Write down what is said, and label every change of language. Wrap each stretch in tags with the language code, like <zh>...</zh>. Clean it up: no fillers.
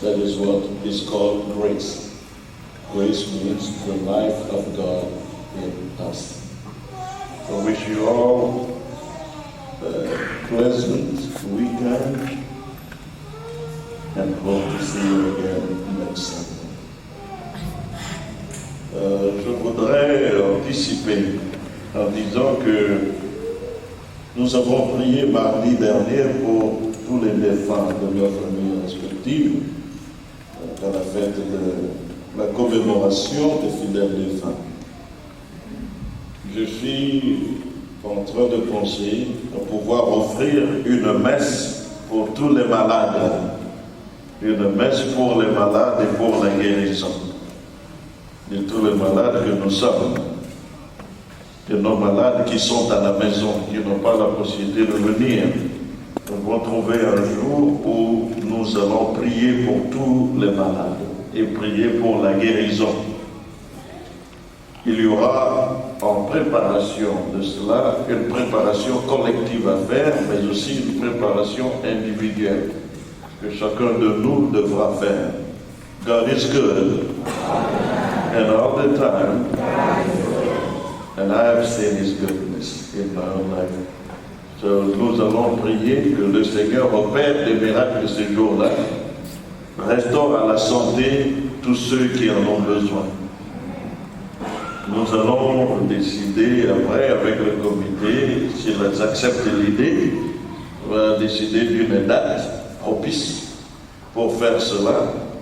<en>That is what is called grace. Grace means the life of God in us. I wish you all a pleasant weekend and hope to see you again next Sunday.</en> <fr>Je voudrais anticiper en disant que nous avons prié mardi dernier pour tous les défunts de leurs familles respectives à la fête de la commémoration des fidèles défunts. Je suis en train de penser à pouvoir offrir une messe pour tous les malades. une messe pour les malades et pour la guérison de tous les malades que nous sommes, de nos malades qui sont à la maison, qui n'ont pas la possibilité de venir. Nous allons trouver un jour où nous allons prier pour tous les malades et prier pour la guérison. Il y aura en préparation de cela une préparation collective à faire, mais aussi une préparation individuelle que chacun de nous devra faire.</fr> <en>God is good, and all the time, and I have seen His goodness in my own life.</en> <fr>So, nous allons prier que le Seigneur opère des miracles ce jour-là, restaure à la santé tous ceux qui en ont besoin. Nous allons décider après avec le comité, s'ils acceptent l'idée, on va décider d'une date propice pour faire cela.</fr>